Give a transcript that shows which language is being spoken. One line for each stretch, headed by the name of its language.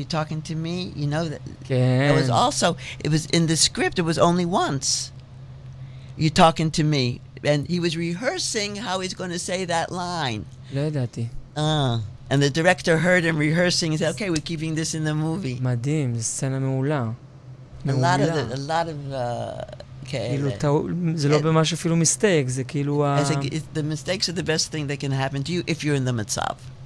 English: You talking to me? You know that. It was also. It was in the script. It was only once. You talking to me, and he was rehearsing how he's going to say that line.
Hebrew: לא ידעתי.
English: And the director heard him rehearsing and said, okay, we're keeping this in the movie.
Hebrew: מדהים, זו סצנה מעולה.
English: A lot of
Hebrew: כאילו, זה לא ממש אפילו מיסטייק, זה כאילו
English: the mistakes are the best thing that can happen to you if you're in the
Hebrew: matzav.